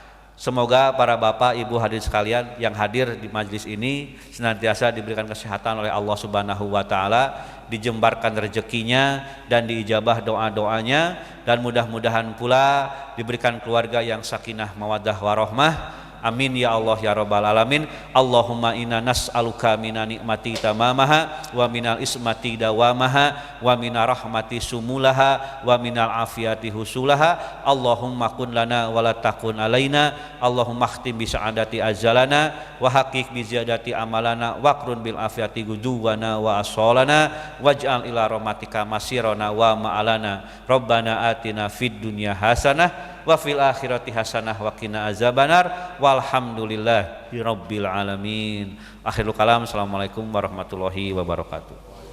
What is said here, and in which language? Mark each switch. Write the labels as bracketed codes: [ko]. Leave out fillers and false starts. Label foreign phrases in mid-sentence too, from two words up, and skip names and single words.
[id] Semoga para bapak ibu hadirin sekalian yang hadir di majelis ini senantiasa diberikan kesehatan oleh Allah [ar] سبحانه وتعالى, [id] dijembarkan rezekinya dan diijabah doa-doanya, dan mudah-mudahan pula diberikan keluarga yang [ar] سكينة مودة ورحمة. آمين يا الله يا رب العالمين. اللهم إنا نسألك من النعمة تمامها ومن العصمة دوامها ومن الرحمة شمولها ومن العافية حصولها. اللهم كن لنا ولا تكن علينا اللهم اختم بالسعادة آجالنا وحقق بالزيادة أعمالنا واقرن بالعافية غدونا وآصالنا واجعل إلى رحمتك مصيرنا ومآلنا. ربنا آتنا في الدنيا حسنة وفي الآخرة حسنة وقنا عذاب النار والحمد لله رب العالمين. آخر الكلام. السلام عليكم ورحمة الله وبركاته.